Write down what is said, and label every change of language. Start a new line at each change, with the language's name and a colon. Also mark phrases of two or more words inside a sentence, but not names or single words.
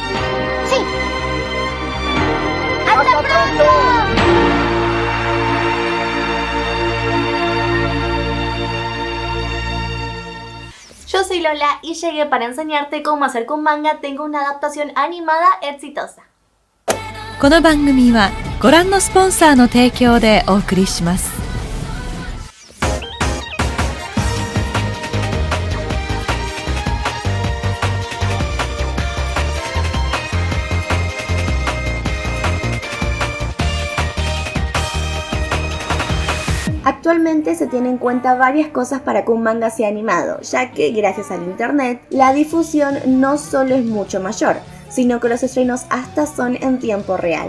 Spanish: Sí. ¡Hasta pronto! Yo soy Lola y llegué para enseñarte cómo hacer que un manga tenga una adaptación animada exitosa.
Japanese: この番組はご覧のスポンサーの提供でお送りします。
Spanish: Actualmente se tienen en cuenta varias cosas para que un manga sea animado, ya que gracias al internet, la difusión no solo es mucho mayor, sino que los estrenos hasta son en tiempo real.